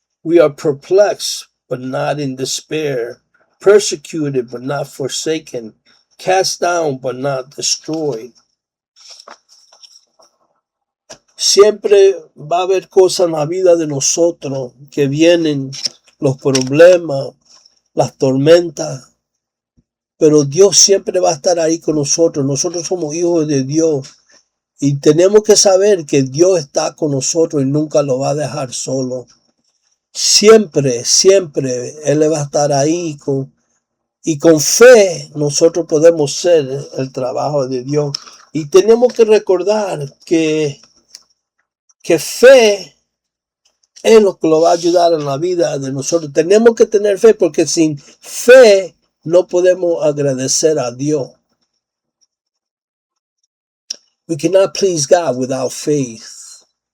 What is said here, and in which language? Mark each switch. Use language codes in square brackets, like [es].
[en] We are perplexed, but not in despair. Persecuted, but not forsaken. Cast down, but not destroyed. [es] Siempre va a haber cosas en la vida de nosotros que vienen los problemas, las tormentas, pero Dios siempre va a estar ahí con nosotros. Nosotros somos hijos de Dios y tenemos que saber que Dios está con nosotros y nunca lo va a dejar solo. Siempre, siempre Él va a estar ahí y con fe nosotros podemos hacer el trabajo de Dios. Y tenemos que recordar que fe es lo que lo va a ayudar en la vida de nosotros. Tenemos que tener fe porque sin fe no podemos agradecer a Dios. [en] We cannot please God without faith.